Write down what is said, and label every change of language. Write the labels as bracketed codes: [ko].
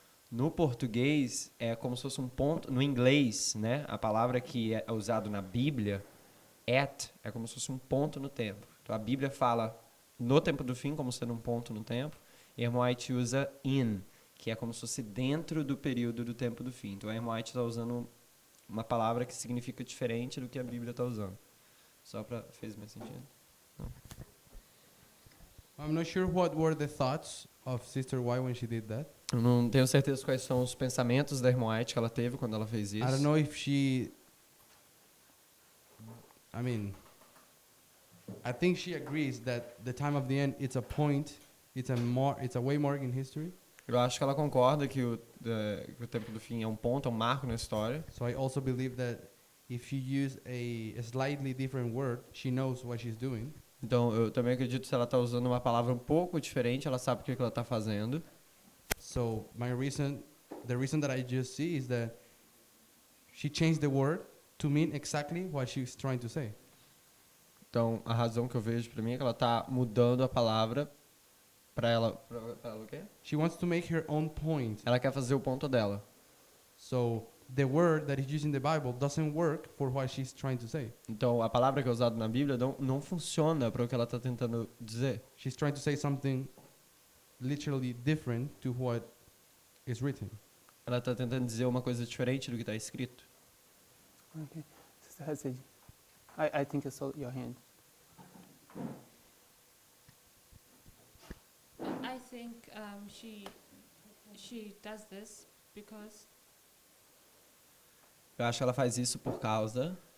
[pt] No português, é como se fosse um ponto... No inglês, né, a palavra que é usada na Bíblia, at, é como se fosse um ponto no tempo. Então, a Bíblia fala no tempo do fim, como sendo um ponto no tempo, e a irmã White usa in, que é como se fosse dentro do período do tempo do fim. Então, a irmã White está usando uma palavra que significa diferente do que a Bíblia está usando. Só para... Fez mais sentido? [en] I'm not sure what were the thoughts of Sister Y when she did that. [pt] Eu não tenho certeza quais são os pensamentos da irmã White que ela teve quando ela fez isso. [en] I don't know if she. I mean, I think she agrees that the time of the end it's a point, it's a waymark in history. [pt] Eu acho que ela concorda que o tempo do fim é um ponto, é um marco na história. [en] So I also believe that if she use a slightly different word, she knows what she's doing. [pt] Então, eu também acredito que se ela está usando uma palavra um pouco diferente, ela sabe o que ela está fazendo. [en] So the reason that I just see is that she changed the word to mean exactly what she's trying to say. [pt] Então, a razão que eu vejo para mim é que ela está mudando a palavra para ela o quê? [en] She wants to make her own point. [pt] Ela quer fazer o ponto dela. [en] So the word that is used in the Bible doesn't work for what she's trying to say. [pt] Então, a palavra que é usada na Bíblia não funciona para o que ela está tentando dizer. [en] She's trying to say something literally different to what is written. [pt] Ela está tentando dizer uma coisa diferente do que está escrito. [en] Okay, Sister Hassid, I think I saw your hand. I think she does this because [pt] Eu acho que ela faz isso por causa